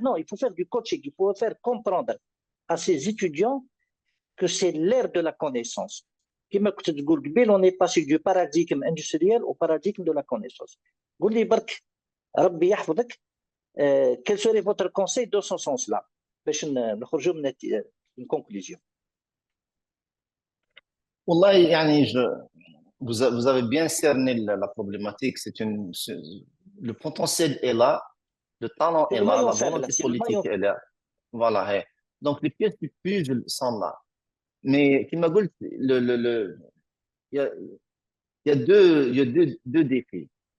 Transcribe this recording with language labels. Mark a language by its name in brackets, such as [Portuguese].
[French] Non, il faut faire du coaching. Il faut faire comprendre à ces étudiants que c'est l'ère de la connaissance. Comme tu dis, on est passé du paradigme industriel au paradigme de la connaissance. [Arabic] قول لي برك ربي يحفظك. [French] Quel serait votre conseil dans ce sens-là? [Arabic] باش نخرجوا من [French] une conclusion. [Arabic] Wallah, yani, [French] vous avez bien cerné la problématique. Le potentiel est là, le talent est là, la volonté politique est là. Voilà. Donc, les pièces du puzzle sont là. Mais, qui m'a dit, il y a deux défis.